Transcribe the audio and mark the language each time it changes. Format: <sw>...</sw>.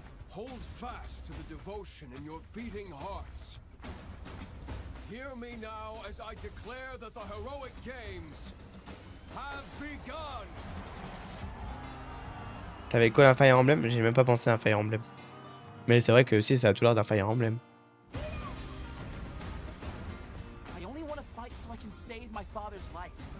<en>Hold fast to the devotion in your beating hearts. Hear me now as I declare that the heroic games have begun.</en> <fr>T'avais quoi un Fire Emblem? J'ai même pas pensé à un Fire Emblem. Mais c'est vrai que aussi ça a tout l'air d'un Fire Emblem.</fr> <en>I only want to fight so I can save my father's life.</en>